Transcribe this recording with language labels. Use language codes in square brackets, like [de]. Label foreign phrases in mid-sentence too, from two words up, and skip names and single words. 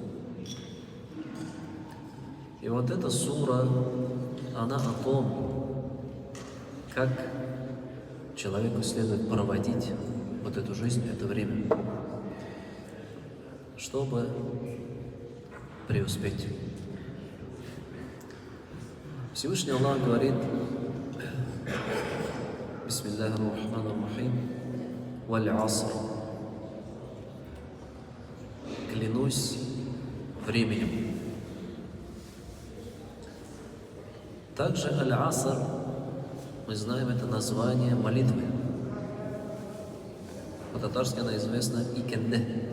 [ru] И вот эта сура, она о том, как человеку следует проводить вот эту жизнь, это время, чтобы преуспеть. Всевышний Аллах говорит: [ar] بسم الله الرحمن الرحيم، والعصر. [ru] Клянусь временем. Также аль-аср, мы знаем, это название молитвы. По-татарски она известна икенде.